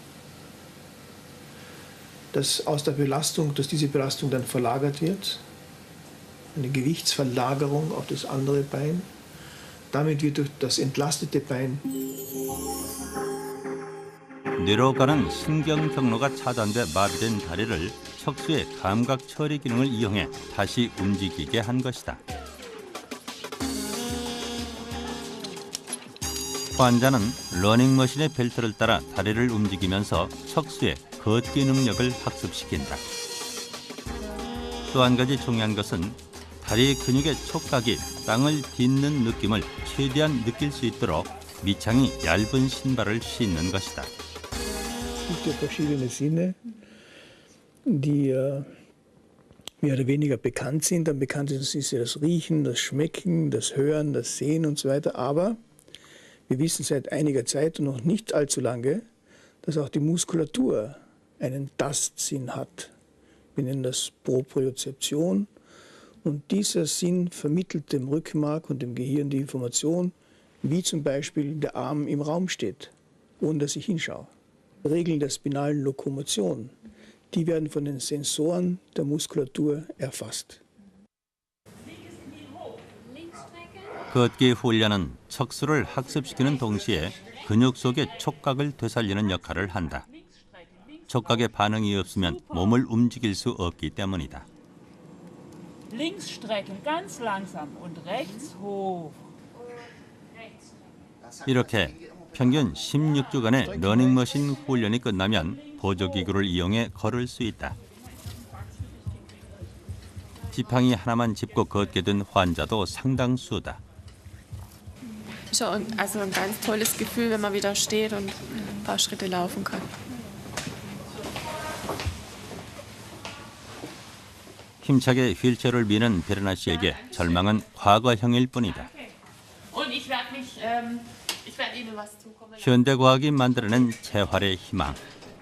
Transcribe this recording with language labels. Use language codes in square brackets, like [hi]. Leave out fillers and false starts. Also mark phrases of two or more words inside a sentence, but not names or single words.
[de] Dass diese Belastung dann verlagert wird, eine Gewichtsverlagerung auf das andere Bein. Damit wird durch das entlastete Bein [ko] 뇌로 가는 신경 경로가 차단돼 마비된 다리를 척수의 감각 처리 기능을 이용해 다시 움직이게 한 것이다. 환자는 러닝머신의 벨트를 따라 다리를 움직이면서 척수의 걷기 능력을 학습시킨다. 또 한 가지 중요한 것은 다리 근육의 촉각이 땅을 딛는 느낌을 최대한 느낄 수 있도록 밑창이 얇은 신발을 신는 것이다. [de] Es gibt ja verschiedene Sinne, die mehr oder weniger bekannt sind. Am bekanntesten ist ja das Riechen, das Schmecken, das Hören, das Sehen und so weiter. Aber wir wissen seit einiger Zeit und noch nicht allzu lange, dass auch die Muskulatur einen Tastsinn hat. Wir nennen das Propriozeption. Und dieser Sinn vermittelt dem Rückenmark und dem Gehirn die Information, wie zum Beispiel der Arm im Raum steht, ohne dass ich hinschaue. Regeln der spinalen Lokomotion, die werden von den Sensoren der Muskulatur erfasst. [ko] 걷기 훈련은 척수를 학습시키는 동시에 근육 속의 촉각을 되살리는 역할을 한다. 촉각의 반응이 없으면 몸을 움직일 수 없기 때문이다. [de] Links strecken, ganz langsam und rechts hoch. [ko] 이렇게 평균 16주간의 러닝머신 훈련이 끝나면 보조기구를 이용해 걸을 수 있다. 지팡이 하나만 짚고 걷게 된 환자도 상당수다. [de] Schon, also ein ganz tolles Gefühl, wenn man wieder steht und ein paar Schritte laufen kann. [ko] 힘차게 휠체어를 미는 베르나 씨에게 절망은 과거형일 뿐이다. 현대과학이 만들어낸 재활의 희망.